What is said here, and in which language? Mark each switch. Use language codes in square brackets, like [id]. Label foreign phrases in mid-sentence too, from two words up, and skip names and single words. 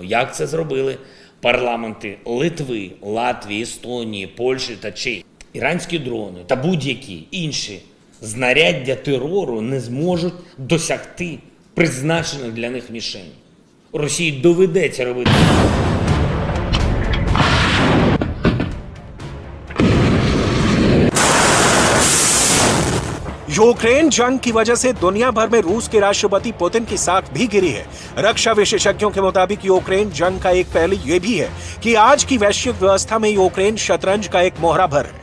[uk] Як це зробили парламенти Литви, Латвії, Естонії, Польщі та Чехії. Іранські дрони та будь-які інші знаряддя терору не зможуть досягти призначених для них мішеней. Росії доведеться робити. [hi] यूक्रेन जंग की वजह से दुनिया भर में रूस के राष्ट्रपति पुतिन की साख भी गिरी है। रक्षा विशेषज्ञों के मुताबिक यूक्रेन जंग का एक पहलू ये भी है कि आज की वैश्विक व्यवस्था में यूक्रेन शतरंज का एक मोहरा भर है।